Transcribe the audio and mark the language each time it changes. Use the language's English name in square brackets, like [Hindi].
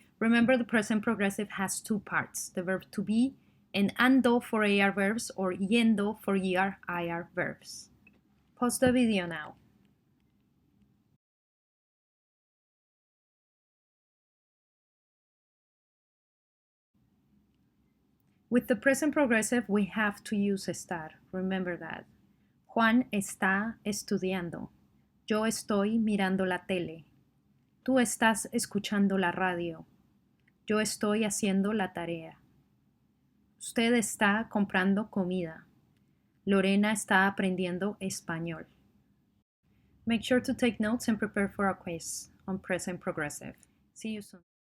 [English] Remember, the present progressive has two parts, the verb to be and ando for AR verbs or yendo for ER-IR verbs. Pause the video now. With the present progressive, we have to use estar. Remember that. [Spanish] Juan está estudiando. Yo estoy mirando la tele. Tú estás escuchando la radio. Yo estoy haciendo la tarea. Usted está comprando comida. Lorena está aprendiendo español. [English] Make sure to take notes and prepare for a quiz on present progressive. See you soon.